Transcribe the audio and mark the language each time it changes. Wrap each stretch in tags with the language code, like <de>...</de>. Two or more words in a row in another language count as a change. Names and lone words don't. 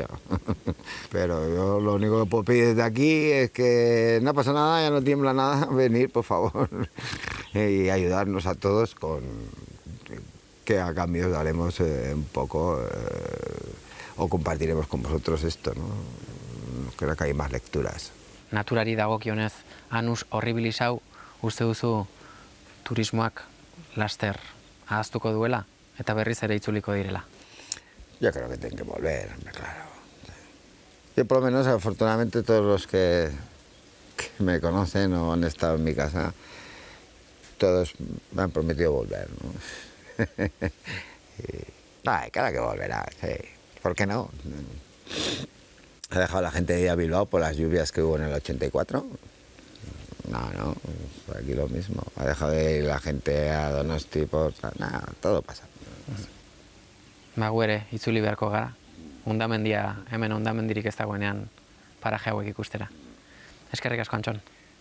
<es>Pero yo lo único que puedo pedir desde aquí es que no pasa nada, ya no tiembla nada, venir, por favor, y ayudarnos a todos con que a cambio daremos un poco o compartiremos con vosotros esto, ¿no? Creo que hay más lecturas.</es> <eu>Naturari dagokionez,</eu> <la>Anus Horribilis</la> <eu>hau uste duzu turismoak laster ahaztuko duela? Eta berriz ere itzuliko direla.</eu> <es>Yo creo que tienen que volver, hombre, claro. Yo por lo menos, afortunadamente, todos los que me conocen o han estado en mi casa, todos me han prometido volver, ¿no? Claro que volverá, sí. ¿Por qué no? ¿Ha dejado la gente de ir a Bilbao por las lluvias que hubo en el 84? No, por aquí lo mismo. Ha dejado de ir la gente a Donosti por... Nada, todo pasa.</es> <eu>Gu ere, itzuli beharko gara. Hemen hondamendirik ez dagoenean paraje hauek ikustera. Eskerrik asko, Antxon.</eu>